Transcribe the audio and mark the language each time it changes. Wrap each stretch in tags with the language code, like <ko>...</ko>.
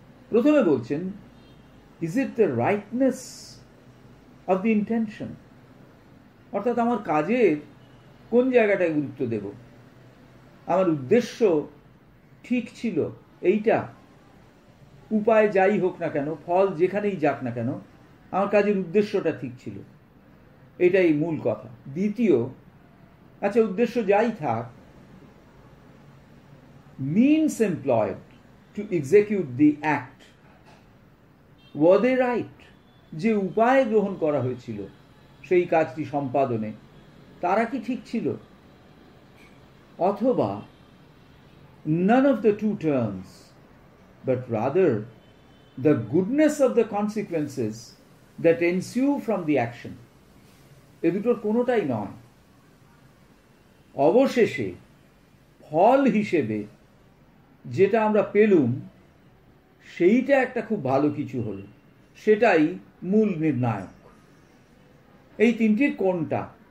<bn>প্রথমে বলছেন,</bn> <en>is it the rightness of the intention,</en> <bn>অর্থাৎ আমার কাজের কোন জায়গাটায় গুরুত্ব দেব, আমার উদ্দেশ্য ঠিক ছিল এইটা, উপায় যাই হোক না কেন, ফল যেখানেই যাক না কেন, আমার কাজের উদ্দেশ্যটা ঠিক ছিল, এটাই মূল কথা। দ্বিতীয়, আচ্ছা উদ্দেশ্য যাই থাক,</bn> <en>means employed to execute the act, were they right?</en> <bn>যে উপায় গ্রহণ করা হয়েছিল সেই কাজটি সম্পাদনে, তারা কি ঠিক ছিল?</bn> <en>অথবা none of the two terms, but rather the goodness of the consequences that ensue from the action,</en> <bn>এ দুটোর কোনোটাই নয়। অবশেষে ফল হিসেবে যেটা আমরা পেলুম সেইটা একটা খুব ভালো কিছু হলো, সেটাই মূল নির্ণায়ক। এই তিনটির কোনটা?</bn>